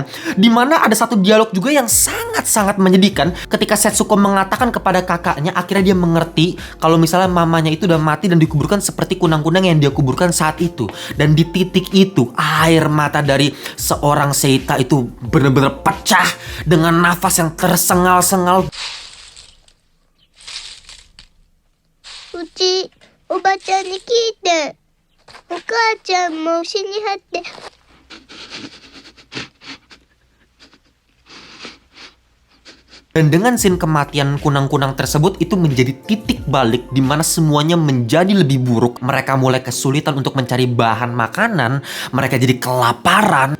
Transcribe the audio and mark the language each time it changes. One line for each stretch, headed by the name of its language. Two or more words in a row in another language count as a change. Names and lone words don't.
Indonesian: Dimana ada satu dialog juga yang sangat-sangat menyedihkan ketika Setsuko mengatakan kepada kakaknya, akhirnya dia mengerti kalau misalnya mamanya itu udah mati dan dikuburkan seperti kunang-kunang yang dia kuburkan saat itu. Dan di titik itu air mata dari seorang Seita itu benar-benar pecah dengan nafas yang tersengal-sengal.
Japanese: うちおばちゃんに聞いて、お母ちゃんも死にはって。
Indonesian: Dan dengan scene kematian kunang-kunang tersebut itu menjadi titik balik di mana semuanya menjadi lebih buruk. Mereka mulai kesulitan untuk mencari bahan makanan, mereka jadi kelaparan.